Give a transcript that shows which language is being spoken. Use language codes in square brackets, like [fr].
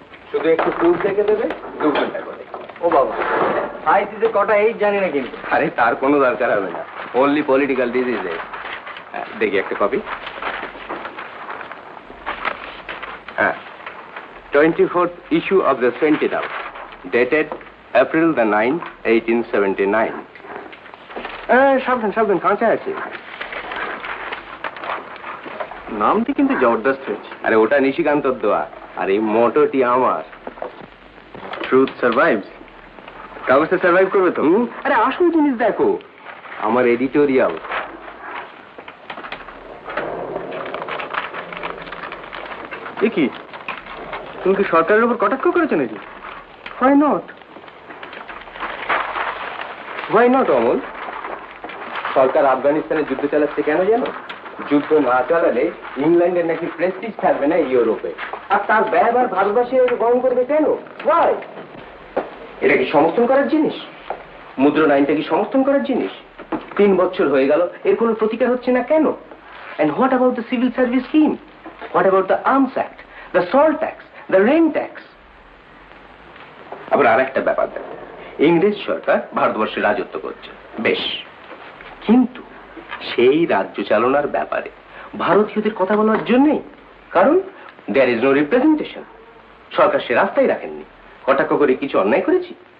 [bn] শুধু একটু প্রুফ দেখে দেবে, 2 ঘন্টা করে। ও বাবা, আইসিসে কটা এই জানি না কিন্তু। আরে তার কোনো দরকার হবে না, অনলি পলিটিক্যাল ডিজিজে। দেখি একটা কপি। [en] হ্যাঁ, 24th issue of the Sentinel, dated April the 9th, 1879. [bn] সাবধান সাবধান, কাঁচা আছে। নামটি কিন্তু জবরদস্ত হয়েছে। আরে ওটা নিশিকান্তর দোয়া, আর এই মোটোটি আমার। [en] Truth survives. [bn] কাগজটা সার্ভাইভ করবে তো? আরে আসল জিনিস দেখো, আমার এডিটোরিয়াল। এ কি, তুমি কি সরকারের উপর কটাক্ষ করেছো নাকি? [en] Why not? Why not, Amal? [bn] সরকার আফগানিস্তানে যুদ্ধ চালাচ্ছে কেন জানো? যুদ্ধ না চালালে ইংল্যান্ডের নাকি প্রেস্টিজ থাকবে না ইউরোপে, আর তার ব্যবহার ভারতবাসী গ্রহণ করবে কেন? Why? এটা কি সমর্থন করার জিনিস? মুদ্রণ আইনটা কি সমর্থন করার জিনিস? 3 বছর হয়ে গেল, এর কোনো প্রতিকার হচ্ছে না কেন? [en] And what about the civil service scheme? What about the Arms Act, the salt tax, the rent tax? [bn] আবার আরেকটা ব্যাপার দেখো, ইংরেজ সরকার ভারতবর্ষে রাজত্ব করছে, বেশ, কিন্তু সেই রাজ্য চালনার ব্যাপারে ভারতীয়দের কথা বলার জন্যই, কারণ [en] There is no representation. [bn] সরকার সে রাস্তায় রাখেননি। কটাক্ষ করে কিছু অন্যায় করেছি?